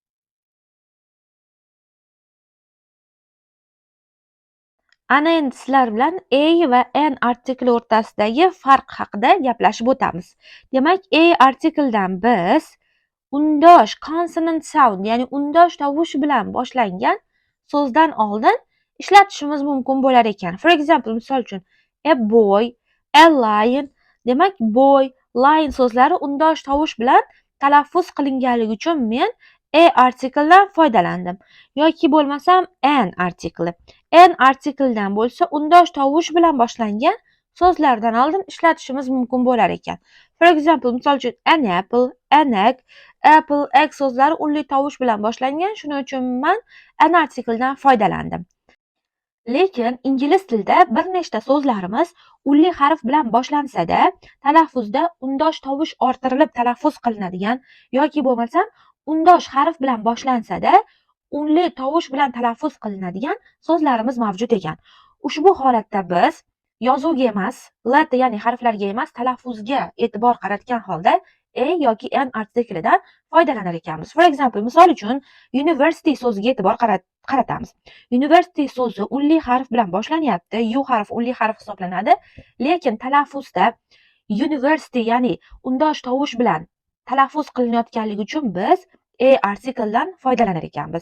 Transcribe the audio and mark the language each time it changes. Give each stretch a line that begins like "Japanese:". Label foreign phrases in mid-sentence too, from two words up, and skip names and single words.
Uzbek: Ana endi sizlar bilan a va an artikli o'rtasidagi farq haqida gaplashib o'tamiz. Demak, a artikeldan biz undosh
English: consonant sound,
Uzbek: ya'ni undosh tovush bilan boshlangan so'zdan oldin ishlatishimiz mumkin bo'lar ekan.
English: For example,
Uzbek: misol uchun,
English: a boy, a lion.
Uzbek: Demak, boy, lion so'zlari undosh tovush bilan talaffuz qilinganligi uchun men a artikeldan foydalandim. Yoki bo'lmasam an artikli. An artikeldan bo'lsa undosh tovush bilan boshlangan so'zlardan oldin ishlatishimiz mumkin bo'lar ekan.
English: For example,
Uzbek: misol uchun,
English: an apple, an egg.
Uzbek: Apple, egg so'zlari unli tovush bilan boshlangan, shuning uchun men an artikeldan foydalandim. Lekin ingliz tilida bir nechta so'zlarimiz unli harf bilan boshlansa-da, talaffuzda undosh tovush orttirilib talaffuz qilinadigan yoki bo'lmasam undosh harf bilan boshlansa-da, unli tovush bilan talaffuz qilinadigan so'zlarimiz mavjud ekan. Ushbu holatda biz yozuvga emas, letter, ya'ni harflarga emas, talaffuzga e'tibor qaratgan holda a yoki an artiklidan foydalanar ekanmiz.
English: For example,
Uzbek: misol uchun, university so'ziga e'tibor qaratamiz. University so'zi unli harf bilan boshlanyapti. U harfi unli harf hisoblanadi, lekin talaffuzda university, ya'ni undosh tovush bilan talaffuz qilinayotganligi uchun biz a artikeldan foydalanar ekanmiz.